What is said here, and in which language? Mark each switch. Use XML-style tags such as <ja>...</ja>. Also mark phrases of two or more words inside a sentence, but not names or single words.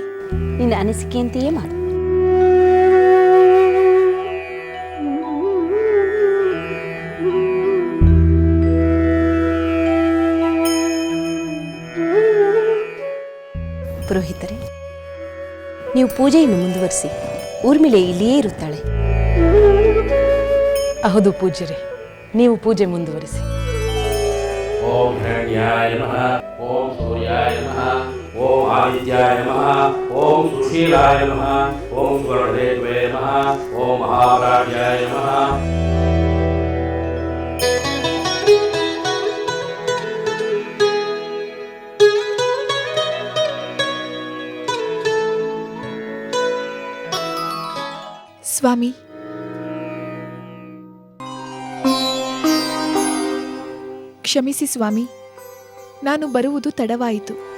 <kn>ನಿನ್ನ ಅನಿಸಿಕೆಯಂತೆಯೇ ಮಾಡು. ಪುರೋಹಿತರೆ, ನೀವು ಪೂಜೆಯನ್ನು ಮುಂದುವರಿಸಿ. ಊರ್ಮಿಳೆ ಇಲ್ಲಿಯೇ ಇರುತ್ತಾಳೆ. ಹೌದು ಪೂಜ್ಯರೇ, ನೀವು ಪೂಜೆ ಮುಂದುವರಿಸಿ.</kn> <sa>ಓಂ ಹಿರಣ್ಯಾಯ ನಮಃ, ಓಂ ಸೂರ್ಯಾಯ ನಮಃ, ಓಂ ಆದಿತ್ಯಾಯ ನಮಃ, ಓಂ ಸುಶೀಲಾಯ ನಮಃ, ಓಂ ಸುವರ್ಣದೇವೇ ನಮಃ, ಓಂ ಮಹಾಭರಾಢ್ಯಾಯ ನಮಃ.</sa> <kn>ಸ್ವಾಮಿ, ಕ್ಷಮಿಸಿ ಸ್ವಾಮಿ, ನಾನು ಬರುವುದು ತಡವಾಯಿತು.</kn>